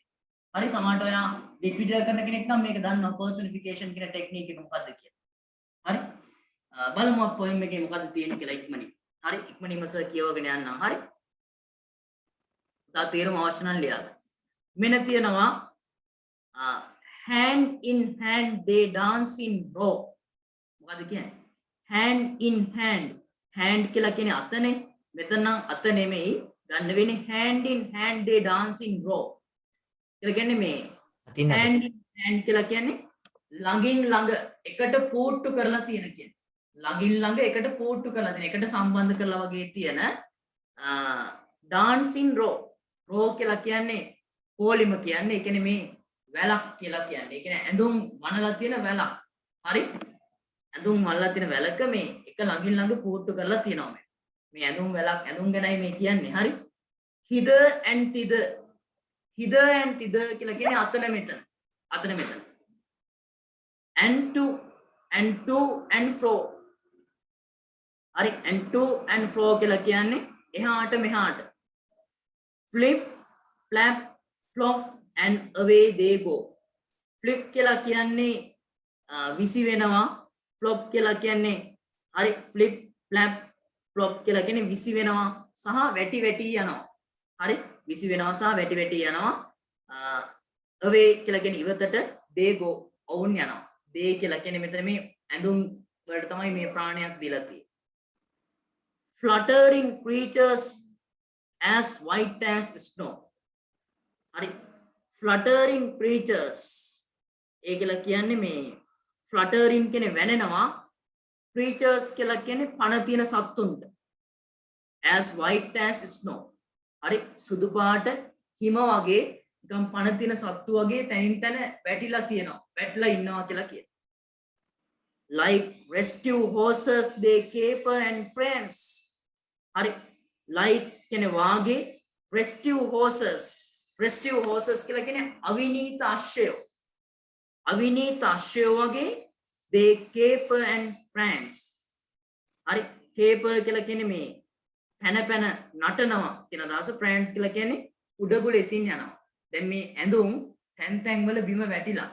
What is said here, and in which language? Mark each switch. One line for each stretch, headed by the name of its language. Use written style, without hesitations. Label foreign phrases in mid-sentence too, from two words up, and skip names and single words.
Sinhala: හරි සමහරට ඔයා ලිටරචර් කරන කෙනෙක් නම් මේක දන්නවා personification කියන ටෙක්නික් එක මොකක්ද කියලා. හරි බලමු අප poem එකේ මොකද්ද තියෙන්නේ කියලා ඉක්මනින්. හරි ඉක්මනින්ම සර් කියවගෙන යන්නම්. හරි තා තේරුම අවශ්‍ය නම් ලියන්න. මෙන්න තියෙනවා
English: hand in hand they dance in row.
Sinhala: මොකද්ද කියන්නේ?
English: hand in hand.
Sinhala: hand කියලා කියන්නේ අතනේ. මෙතන නම් අත නෙමෙයි ගන්න වෙන්නේ
English: hand in hand they dance in row.
Sinhala: කියලා කියන්නේ මේ
English: hand in hand
Sinhala: කියලා කියන්නේ ළඟින් ළඟ එකට පූට්ටු කරලා තියෙන කියන්නේ. ළඟින් ළඟ එකට පූට්ටු කරලා තියෙන එකට සම්බන්ධ කරලා වගේ තියෙන
English: dance in row.
Sinhala: row කියලා කියන්නේ පොලිම කියන්නේ ඒ කියන්නේ මේ වැලක් කියලා කියන්නේ. ඒ කියන්නේ ඇඳුම් වනලා තියෙන වැලක්. හරි? ඇඳුම් වනලා තියෙන වැලක මේ එක ළඟින් ළඟ පූට්ටු කරලා තියෙනවා මේ. මේ ඇඳුම් වැලක් ඇඳුම් ගැනයි මේ කියන්නේ. හරි?
English: hither and thither. hither and thither
Sinhala: කියලා කියන්නේ අතන මෙතන. අතන මෙතන.
English: and to and fro.
Sinhala: හරි
English: and to and fro
Sinhala: කියලා කියන්නේ එහාට මෙහාට.
English: flip flap flop and away they go.
Sinhala: flip කියලා කියන්නේ විසි වෙනවා. flop කියලා කියන්නේ හරි
English: flip flap flop
Sinhala: කියලා කියන්නේ විසි වෙනවා සහ වැටි වැටි යනවා. හරි විසි වෙනවා සහ වැටි වැටි යනවා. away කියලා කියන්නේ ඉවතට
English: they go
Sinhala: ඔවුන් යනවා. they කියලා කියන්නේ මෙතන මේ ඇඳුම් වලට තමයි මේ ප්‍රාණයක් දීලා තියෙන්නේ.
English: fluttering creatures as white as snow.
Sinhala: හරි
English: fluttering creatures
Sinhala: ඒ කියලා කියන්නේ මේ fluttering කියන්නේ වැනෙනවා. creatures කියලා කියන්නේ පණ තියෙන සත්තුන්ට.
English: as white as snow.
Sinhala: හරි සුදු පාට හිම වගේ නිකන් පණ තියෙන සත්තු වගේ තනින් තන වැටිලා තියෙනවා. වැටලා ඉන්නවා කියලා කියනවා.
English: like restive horses they caper and prance.
Sinhala: හරි like කියන්නේ වාගේ
English: restive horses
Sinhala: කියලා කියන්නේ අවිනීත අශ්වයෝ. අවිනීත අශ්වයෝ වගේ
English: they caper and prance.
Sinhala: හරි caper කියලා කියන්නේ මේ පැන පැන නටනවා කියන අදහස. prance කියලා කියන්නේ උඩගුල එසින් යනවා. දැන් මේ ඇඳුම් තැන් තැන් වල බිම වැටිලා.